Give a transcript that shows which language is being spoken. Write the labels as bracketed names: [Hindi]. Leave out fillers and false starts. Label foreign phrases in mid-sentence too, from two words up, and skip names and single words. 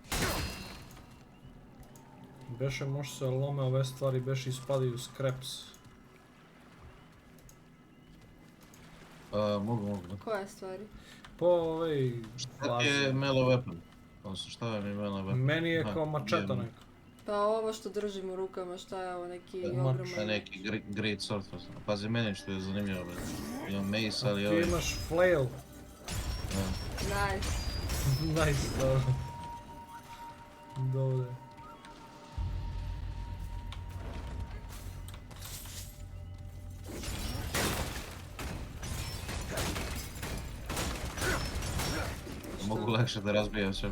[Serbian] Beše može se lome ove stvari, beše ispadaju scraps. Mogu. Koje stvari? Po ovej... Šta je [English] melee weapon? [Serbian] Odnosno šta je mi [English] melee weapon? [Serbian] Meni je kao mačeta neka. Pa ovo što držim u rukama, šta je ovo, neki ogroman... Neki [English] great sword. [Serbian] Pazi meni što je zanimljivo. Imam mace, ali Ti imaš flail. [English] Nice. Nice, [Serbian] dobro. Dobro. Mogu lakše da razbijam sve.